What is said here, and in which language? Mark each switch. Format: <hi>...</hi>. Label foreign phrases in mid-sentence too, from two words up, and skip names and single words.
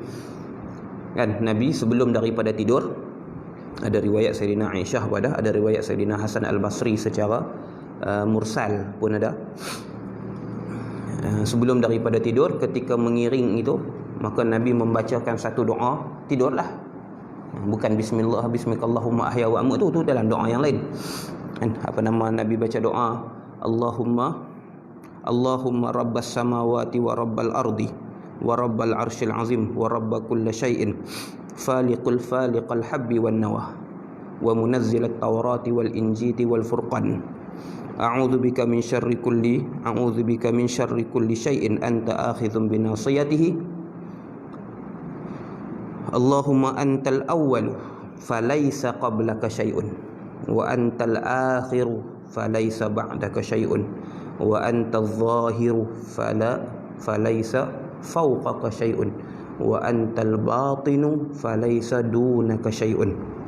<ms>Kan Nabi sebelum daripada tidur, ada riwayat Sayyidina Aisyah pun ada riwayat Sayyidina Hasan Al-Basri secara mursal pun ada. Sebelum daripada tidur, ketika mengiring itu, maka Nabi membacakan satu doa, tidurlah. Bukan bismillah,</ms> <ar>باسمك اللهم أحيا وأموت,</ar> <ms>tu dalam doa yang lain. Apa nama Nabi baca doa,</ms> <ar>اللهم رب السماوات ورب الأرض ورب العرش العظيم ورب كل شيء فالق الحب والنوى ومنزل التوراة والإنجيل والفرقان أعوذ بك من شر كل شيء أنت آخذ بناصيته اللهم أنت الأول فليس قبلك شيء وأنت الآخر فليس بعدك شيء وأنت الظاهر فليس فوقك شيء وأنت الباطن فليس دونك شيء.</ar>